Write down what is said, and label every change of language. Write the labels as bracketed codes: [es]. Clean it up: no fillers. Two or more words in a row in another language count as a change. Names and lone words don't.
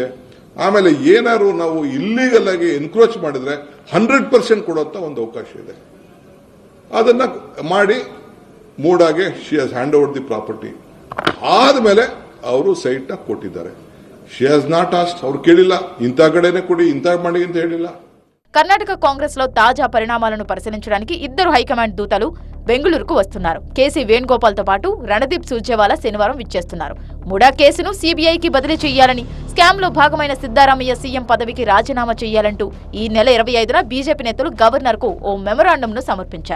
[kn] ಆಮೇಲೆ ಏನಾದ್ರು ನಾವು ಇಲ್ಲೀಗಲ್ ಆಗಿ ಎನ್ಕ್ರೋಚ್ ಮಾಡಿದ್ರೆ 100% ಕೊಡುವಂತ ಒಂದು ಅವಕಾಶ ಇದೆ. ಅದನ್ನ ಮಾಡಿ ಮೂಡಾಗೆ [en] she has hand over the property. [kn] ಆದ್ಮೇಲೆ ಅವರು ಸೈಟ್ ನ ಕೊಟ್ಟಿದ್ದಾರೆ. [en] she has not asked, [kn] ಅವ್ರು ಕೇಳಿಲ್ಲ ಇಂಥ ಕಡೆನೆ ಕೊಡಿ, ಇಂಥ ಮಾಡಿ ಅಂತ ಹೇಳಿಲ್ಲ. [te] కర్ణాటక కాంగ్రెస్ లో తాజా పరిణామాలను పరిశీలించడానికి ఇద్దరు హైకమాండ్ దూతలు బెంగళూరుకు వస్తున్నారు. కేసీ వేణుగోపాల్ తో పాటు రణదీప్ సుర్జేవాలా శనివారం విచ్చేస్తున్నారు. ముడా కేసును సీబీఐకి బదిలీ చేయాలని, స్కామ్ లో భాగమైన సిద్ధరామయ్య సీఎం పదవికి రాజీనామా చేయాలంటూ ఈ నెల 25న బీజేపీ నేతలు గవర్నర్ కు ఓ మెమరాండంను సమర్పించారు.